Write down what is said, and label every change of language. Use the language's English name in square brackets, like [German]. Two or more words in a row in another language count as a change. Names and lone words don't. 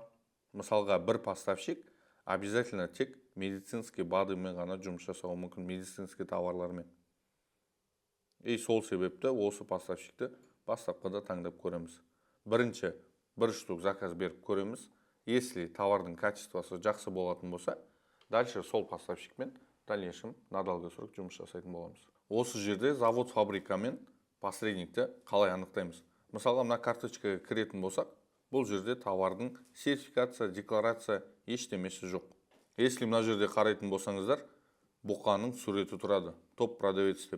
[Kazakh] Мысалға, бір поставщик обязательно тек медицинский БАДымен ғана жұмыс жасауы мүмкін, медицинский товарлармен. Сол себепті осы поставщикті бастапқыда таңдап көреміз. Бірінші, бір [Russian] штук заказ [Kazakh] беріп көреміз. Если товардың качествосы жақсы болатын болса, дальше сол поставщикмен [Russian] дальнейшем на долгий срок [Kazakh] жұмыс жасайтын боламыз. Осы жерде завод, фабрика мен посредникті қалай анықтаймыз? Мысалға, мына карточкаға кіретін болсақ, бұл жерде товардың сертификация, декларация ештемесі жоқ. Если мына жерде қарайтын болсаңыздар, бұқаның суреті тұрады, [Russian] топ продавец [Kazakh] деп.